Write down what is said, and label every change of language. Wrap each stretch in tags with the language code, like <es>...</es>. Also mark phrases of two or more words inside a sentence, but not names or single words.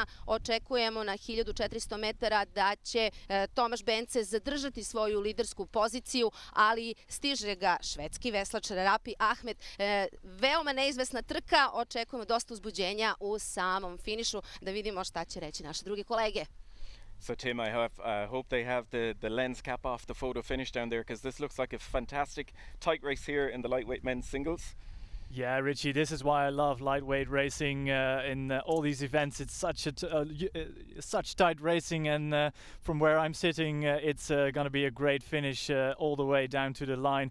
<sr>Očekujemo na 1400 metara da će Tomaš Bence zadržati svoju lidersku poziciju, ali stiže ga švedski veslač Rapi Ahmet. Veoma neizvesna trka, očekujemo dosta uzbuđenja u samom finišu, da vidimo šta će reći naše druge kolege.</sr> <en>So Tim, I hope they have the lens cap off the photo finish down there, because this looks like a fantastic tight race here in the lightweight men's singles. Yeah, Richie, this is why I love lightweight racing in all these events. It's such tight racing, and from where I'm sitting, it's going to be a great finish all the way down to the line.</en>